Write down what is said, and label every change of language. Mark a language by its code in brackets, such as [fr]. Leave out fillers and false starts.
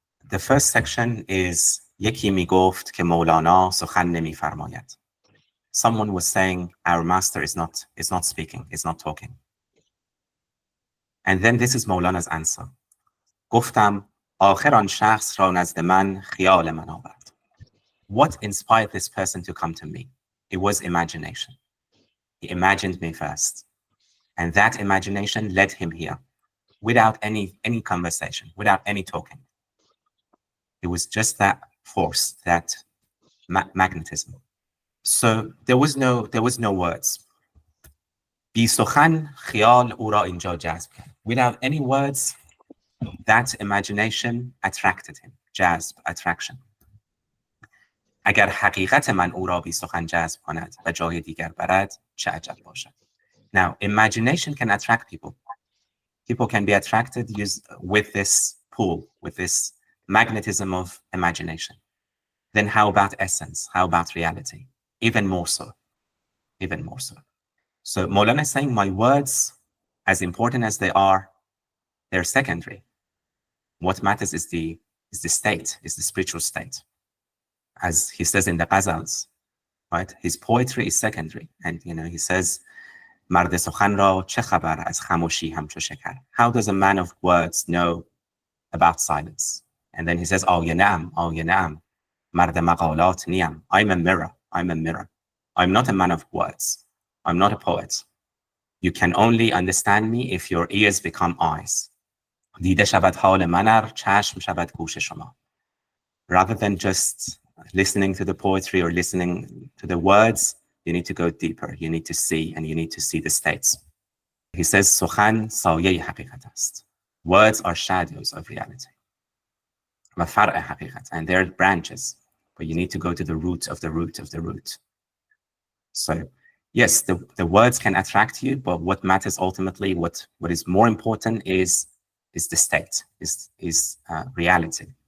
[en] The first section is [fa] یکی میگفت که مولانا سخن نمیفرماید. [en] Someone was saying our master is not speaking, is not talking. And then this is Maulana's answer. [fa] گفتم آخر آن شخص را نزد من خیال من آورد. [en] What inspired this person to come to me? It was imagination. He imagined me first. And that imagination led him here without any conversation, without any talking. It was just that force, that magnetism. So there was no words. [fa] بی سخن خیال او را اینجا جذب کرد. [en] Without any words, that imagination attracted him. جذب, attraction. [fa] اگر حقیقت من او را بی سخن جذب کند و جای دیگر برد چه عجب باشد. [en] Now, imagination can attract people. People can be attracted with this pull, with this magnetism of imagination. Then how about essence? How about reality? Even more so. Even more so. So Maulana is saying my words, as important as they are, they're secondary. What matters is the state, is the spiritual state. As he says in the Ghazals, right? His poetry is secondary. And he says, [fa] مرد سخن را چه خبر از خاموشی همچو شکر. [en] How does a man of words know about silence? And then he says, [fa] آیه نعم مرد مقالات نیم. [en] I'm a mirror. I'm not a man of words. I'm not a poet. You can only understand me if your ears become eyes. [fa] دیده شود حال من ار چشم شود گوش شما. [en] Rather than just listening to the poetry or listening to the words, you need to go deeper. You need to see, and you need to see the states. He says, [fa] سخن سایه حقیقت است. [en] Words are shadows of reality. [fa] و فرع حقیقت. [en] And they're branches, but you need to go to the root of the root of the root. So, yes, the words can attract you, but what matters ultimately, what is more important is the state, is reality.